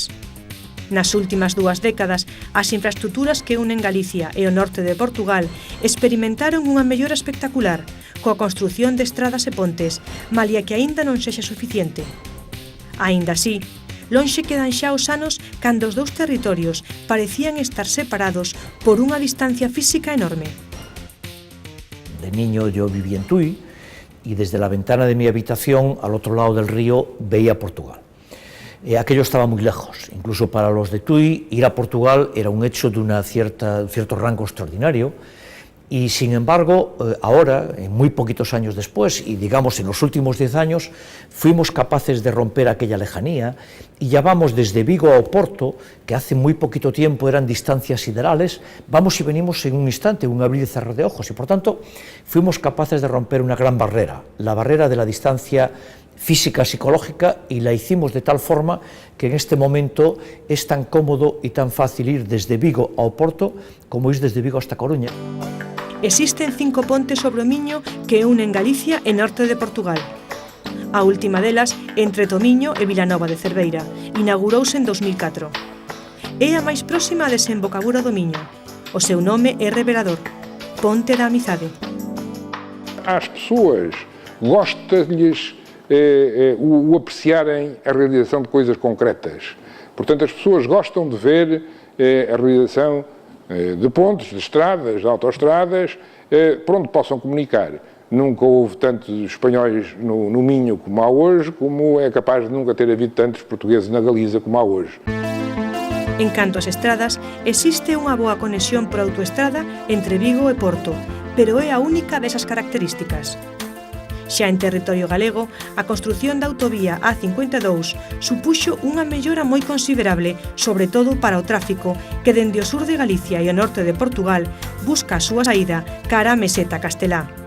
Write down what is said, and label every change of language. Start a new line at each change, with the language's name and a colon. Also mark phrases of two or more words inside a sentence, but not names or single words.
Galician: Nas últimas 2 décadas, as infraestructuras que unen Galicia e o norte de Portugal experimentaron unha mellora espectacular, coa construción de estradas e pontes, malia que aínda non sexa suficiente. Aínda así, lonxe quedan xa os anos cando os dous territorios parecían estar separados por unha distancia física enorme.
Spanish: De niño yo viví en Tui y desde la ventana de mi habitación, al otro lado del río, veía Portugal. Aquello estaba muy lejos, incluso para los de Tui, ir a Portugal era un hecho de un cierto rango extraordinario, y sin embargo, ahora, muy poquitos años después, y digamos en los últimos 10 años, fuimos capaces de romper aquella lejanía, y ya vamos desde Vigo a Oporto, que hace muy poquito tiempo eran distancias siderales, vamos y venimos en un instante, un abrir y cerrar de ojos, y por tanto, fuimos capaces de romper una gran barrera, la barrera de la distancia física, psicológica, y la hicimos de tal forma que en este momento es tan cómodo y tan fácil ir desde Vigo a Oporto como ir desde Vigo hasta Coruña.
Galician: Existen 5 pontes sobre o Miño que unen Galicia e norte de Portugal. A última delas, entre Tomiño e Vilanova de Cerveira, inaugurouse en 2004. É a máis próxima á desembocadura do Miño. O seu nome é revelador, Ponte da Amizade.
Portuguese: Às pessoas gosta-lhes o apreciarem a realização de coisas concretas. Portanto, as pessoas gostam de ver a realização de pontes, de estradas, de autoestradas, por onde possam comunicar. Nunca houve tantos espanhóis no Minho como há hoje, como é capaz de nunca ter havido tantos portugueses na Galiza como há hoje.
Galician: En canto ás estradas, existe unha boa conexión por autoestrada entre Vigo e Porto, pero é a única desas características. Xa en territorio galego, a construción da autovía A52 supuxo unha mellora moi considerable, sobre todo para o tráfico que dende o sur de Galicia e o norte de Portugal busca a súa saída cara a Meseta Castelá.